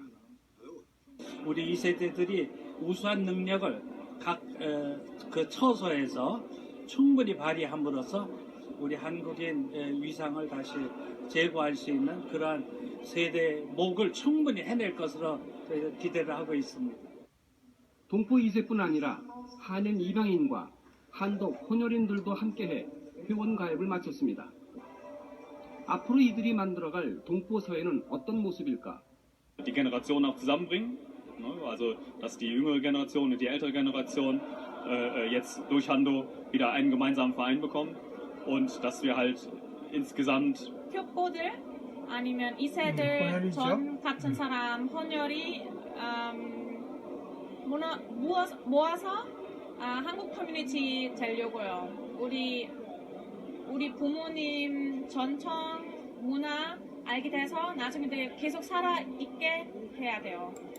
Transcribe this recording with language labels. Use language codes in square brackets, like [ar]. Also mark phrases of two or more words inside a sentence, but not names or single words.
[ko] 우리 2세대들이 우수한 능력을 각 그 처소에서 충분히 발휘함으로써 우리 한국인 위상을 다시 제고할 수 있는 그러한 세대 목을 충분히 해낼 것으로 기대를 하고 있습니다. 동포 2세뿐 아니라 한인 이방인과 한독 혼혈인들도 함께해 회원 가입을 마쳤습니다. 앞으로 이들이 만들어갈 동포 사회는 어떤 모습일까? [de] Die Generation auch zusammenbringen, also dass die jüngere Generation und die ältere Generation jetzt durch Hando wieder einen gemeinsamen Verein bekommen und dass wir halt insgesamt [ko] 표뽀들 아니면 2세들 전 같은 사람 혼혈이 모아서 한국 커뮤니티 되려고요. 우리 부모님 전통 문화 알게 돼서 나중에 계속 살아 있게 해야 돼요.